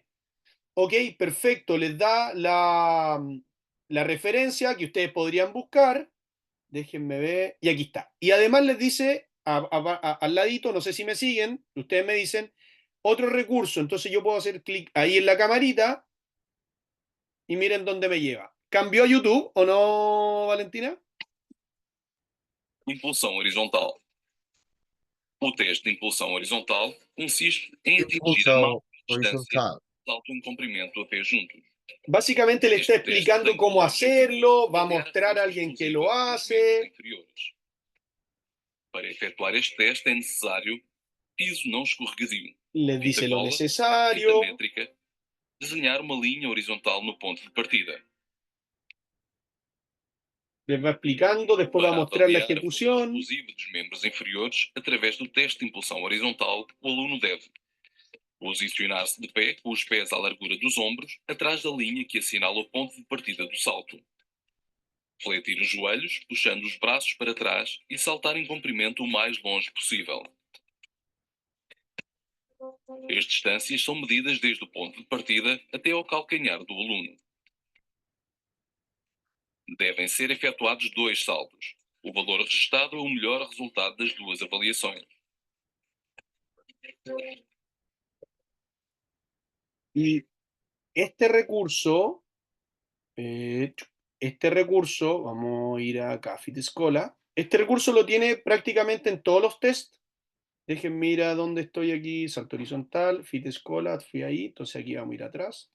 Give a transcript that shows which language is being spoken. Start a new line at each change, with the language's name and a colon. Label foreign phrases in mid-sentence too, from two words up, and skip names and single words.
Spanish: Ok, perfecto, les da la referencia que ustedes podrían buscar. Déjenme ver. Y aquí está. Y además les dice al ladito, no sé si me siguen, ustedes me dicen, otro recurso. Entonces yo puedo hacer clic ahí en la camarita y miren dónde me lleva. ¿Cambió a YouTube o no, Valentina?
Portuguese: Impulsão horizontal. O teste de impulsão horizontal consiste em atingir a impulsão máxima distância horizontal. de salto em comprimento a pé juntos.
Spanish: Básicamente le está
Portuguese: Este teste
Spanish: explicando
Portuguese: tem
Spanish: cómo
Portuguese: como objetivo
Spanish: hacerlo, va a
Portuguese: avaliar a
Spanish: mostrar a
Portuguese: força
Spanish: alguien que
Portuguese: explosiva
Spanish: lo
Portuguese: dos membros
Spanish: hace.
Portuguese: inferiores. Para efetuar este teste é necessário piso não escorregadio,
Spanish: Les
Portuguese: fita
Spanish: dice lo
Portuguese: cola, fita
Spanish: necesario.
Portuguese: métrica, desenhar uma linha horizontal no ponto de partida.
Spanish: Les va explicando, después va a
Portuguese: Para
Spanish: mostrar la
Portuguese: avaliar a força
Spanish: ejecución.
Portuguese: explosiva dos membros inferiores através do teste de impulsão horizontal, o aluno deve posicionar-se de pé, com os pés à largura dos ombros, atrás da linha que assinala o ponto de partida do salto. Fletir os joelhos, puxando os braços para trás e saltar em comprimento o mais longe possível. As distâncias são medidas desde o ponto de partida até ao calcanhar do aluno. Devem ser efetuados 2 saltos. O valor registado é o melhor resultado das duas avaliações.
Spanish: Y este recurso, vamos a ir acá, Fitescola. Este recurso lo tiene prácticamente en todos los tests. Déjenme ir a dónde estoy aquí, salto horizontal, Fitescola, fui ahí, entonces aquí vamos a ir atrás.